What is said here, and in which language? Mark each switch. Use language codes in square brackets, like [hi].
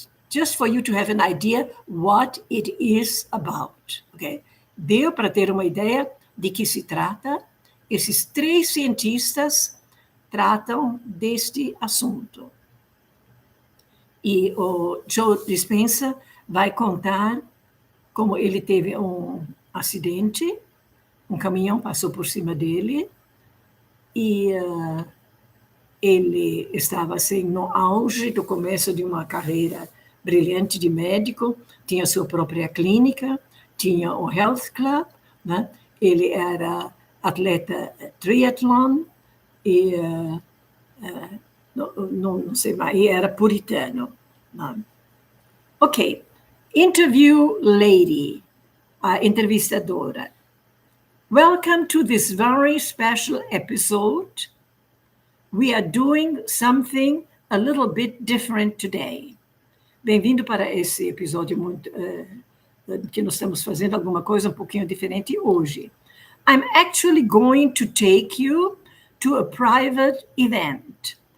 [en] Just for you to have an idea what it is about. Okay? [pt] Deu para ter uma ideia de que se trata. Esses 3 cientistas tratam deste assunto. E o J.Dispenza vai contar como ele teve um acidente, um caminhão passou por cima dele, e ele estava assim no auge do começo de uma carreira brilhante de médico, tinha sua própria clínica, tinha o Health Club, né? Ele era atleta triatlon e não sei mais, e era puritano. Né? Ok, [en] interview lady, [pt] a entrevistadora. [en] Welcome to this very special episode. We are doing something a little bit different today. [pt] Bem-vindo para esse episódio muito, que nós estamos fazendo alguma coisa um pouquinho diferente hoje. [en] I'm actually going to take you to a private event.